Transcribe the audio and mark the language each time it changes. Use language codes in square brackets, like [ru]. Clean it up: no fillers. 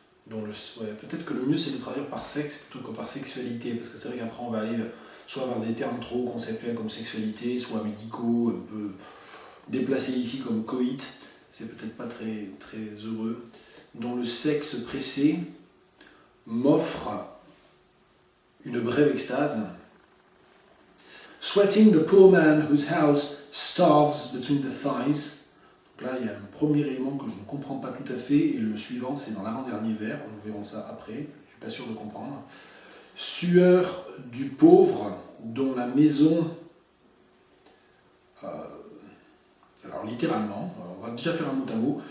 [fr] Peut-être que le mieux c'est de traduire par sexe plutôt que par sexualité, parce que c'est vrai qu'après on va aller soit vers des termes trop conceptuels comme sexualité, soit médicaux, un peu déplacés ici comme coït, c'est peut-être pas très, très heureux. Dont le sexe pressé m'offre une brève extase. [en] Sweating the poor man whose house starves between the thighs. [fr] Là, il y a un premier élément que je ne comprends pas tout à fait, et le suivant, c'est dans l'avant-dernier vers, nous verrons ça après, je ne suis pas sûr de comprendre. Sueur du pauvre dont la maison... alors littéralement, on va déjà faire un mot à mot.